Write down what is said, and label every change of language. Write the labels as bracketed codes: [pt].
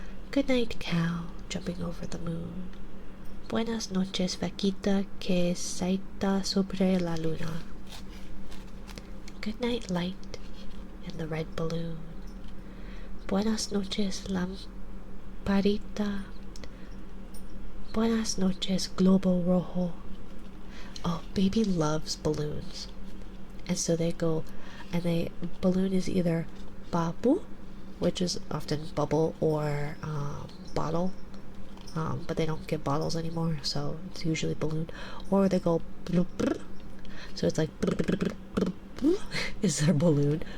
[en] Good night, cow, jumping over the moon. [es] Buenas noches, vaquita que salta sobre la luna. [en] Good night, light in the red balloon. [es] Buenas noches, lamparita. Buenas noches, globo rojo. [en] Oh, baby loves balloons. And so they go, and balloon is either babu, which is often bubble, or bottle, but they don't get bottles anymore, so it's usually balloon. Or they go brr, brr. So it's like brr, brr, brr, brr, brr, is their balloon.